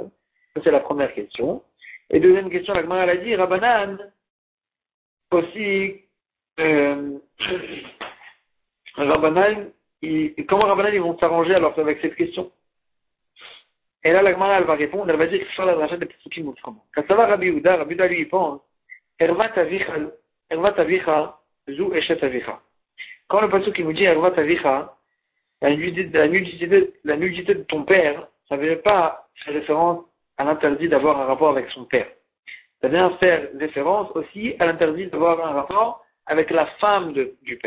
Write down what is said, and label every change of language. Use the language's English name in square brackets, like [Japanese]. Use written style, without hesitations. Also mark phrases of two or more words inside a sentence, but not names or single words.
[French] Ça c'est la première question. Et deuxième question, la Gemara elle a dit, Rabbanan, aussi, Rabbanan, comment Rabbanan ils vont s'arranger alors avec cette question? Et là la Gemara elle va répondre, elle va dire que sur la dracha des Pesukim ou comment. Quand ça va Rabbi Yehuda lui il pense, [Hebrew] ערות אביך, זו אשת אביך. [French] Quand le pasuk nous dit [Hebrew] ערות אביך, [French] la nudité de ton père, ça ne veut pas faire référence à l'interdit d'avoir un rapport avec son père. Ça vient faire référence aussi à l'interdit d'avoir un rapport avec la femme du père.